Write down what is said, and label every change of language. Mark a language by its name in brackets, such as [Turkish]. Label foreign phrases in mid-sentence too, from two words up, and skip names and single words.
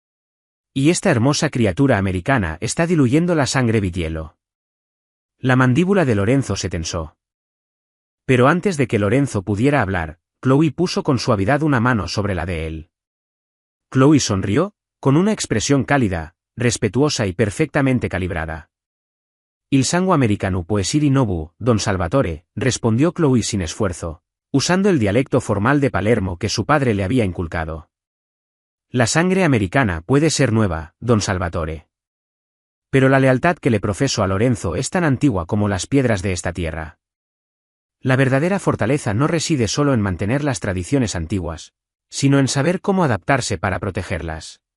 [Spanish] Y esta hermosa criatura americana está diluyendo la sangre Vitiello. La mandíbula de Lorenzo se tensó. Pero antes de que Lorenzo pudiera hablar, Chloe puso con suavidad una mano sobre la de él. Chloe sonrió, con una expresión cálida, respetuosa y perfectamente calibrada. [Italian] Il sangue americano può essere nobu, don Salvatore, [Spanish] respondió Chloe sin esfuerzo, usando el dialecto formal de Palermo que su padre le había inculcado. La sangre americana puede ser nueva, don Salvatore. Pero la lealtad que le profeso a Lorenzo es tan antigua como las piedras de esta tierra. La verdadera fortaleza no reside solo en mantener las tradiciones antiguas, sino en saber cómo adaptarse para protegerlas.